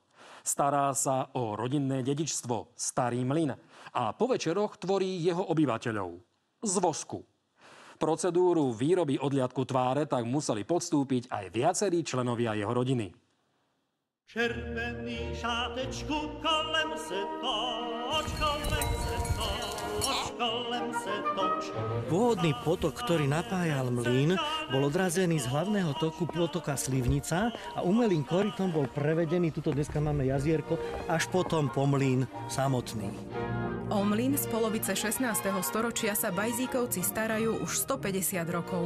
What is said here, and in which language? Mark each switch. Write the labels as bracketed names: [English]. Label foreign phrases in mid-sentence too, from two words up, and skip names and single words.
[Slovak] Stará sa o rodinné dedičstvo, starý mlyn, a po večeroch tvorí jeho obyvateľov z vosku. Procedúru výroby odliadku tváre tak museli podstúpiť aj viacerí členovia jeho rodiny. [Czech] Červený šátečku, kolem se toč, kolem se toč, kolem se toč. [Slovak] Pôvodný potok, ktorý napájal mlyn, bol odrazený z hlavného toku potoka Slivnica a umelým korytom bol prevedený, tuto dneska máme jazierko, až potom po mlyn samotný. O mlyn z polovice 16. storočia sa Bajzíkovci starajú už 150 rokov.